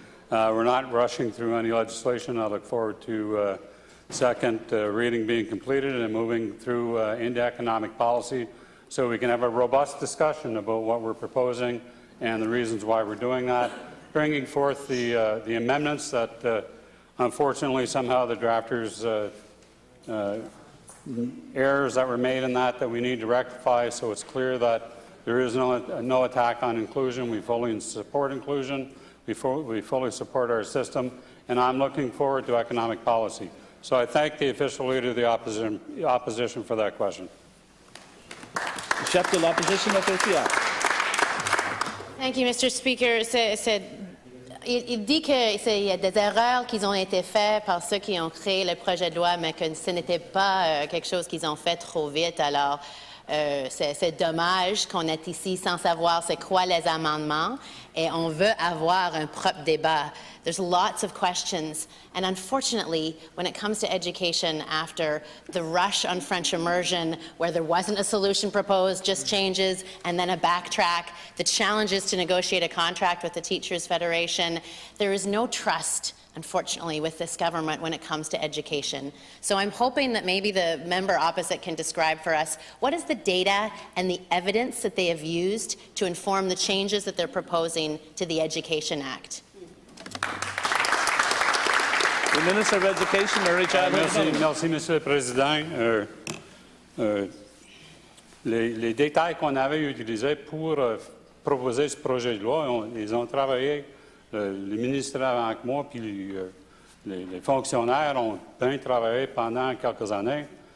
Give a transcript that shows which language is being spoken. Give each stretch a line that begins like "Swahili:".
English: We're not rushing through any legislation. I look forward to second reading being completed and moving through into economic policy so we can have a robust discussion about what we're proposing and the reasons why we're doing that, bringing forth the amendments that unfortunately somehow the drafters errors that were made in that we need to rectify, so it's clear that there is no attack on inclusion. We fully support inclusion. We fully support our system, and I'm looking forward to economic policy. So I thank the official Leader of the opposition for that question.
French: Chef de l'Opposition officielle.
English: Thank you, Mr. Speaker.
French: Il dit qu'il y a des erreurs qui ont été faites par ceux qui ont créé le projet de loi, mais que ce n'était pas quelque chose qu'ils ont fait trop vite. Alors, c'est dommage qu'on est ici sans savoir c'est quoi les amendements, et on veut avoir un propre débat.
English: There's lots of questions, and unfortunately, when it comes to education, after the rush on French immersion, where there wasn't a solution proposed, just changes, and then a backtrack, the challenges to negotiate a contract with the Teachers Federation, there is no trust, unfortunately, with this government when it comes to education. So I'm hoping that maybe the member opposite can describe for us what is the data and the evidence that they have used to inform the changes that they're proposing to the Education Act. The Minister of Education, Early Childhood.
French: Merci, Monsieur le Président. Les détails qu'on avait utilisés pour proposer ce projet de loi, ils ont travaillé, le ministre avant que moi, puis les fonctionnaires ont bien travaillé pendant quelques années.